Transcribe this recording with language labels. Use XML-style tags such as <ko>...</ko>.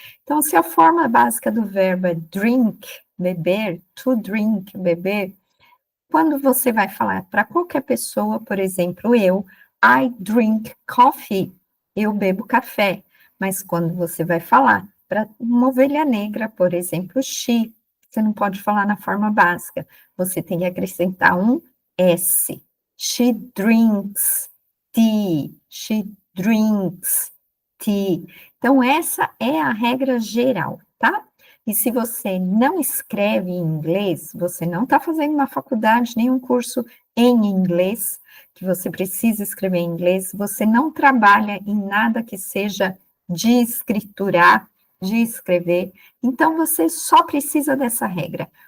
<pt>Então, se a forma básica do verbo é drink, beber, to drink, beber, quando você vai falar para qualquer pessoa, por exemplo,</pt> <en>I drink coffee,</en> <pt>eu bebo café. Mas quando você vai falar para uma ovelha negra, por exemplo, she, você não pode falar na forma básica, você tem que acrescentar um S.</pt> <en>She drinks tea, she drinks tea.</en> <pt>Então, essa é a regra geral, tá? E se você não escreve em inglês, você não está fazendo uma faculdade, nem um curso em inglês, que você precisa escrever em inglês, você não trabalha em nada que seja de escriturar, de escrever, então você só precisa dessa regra.</pt>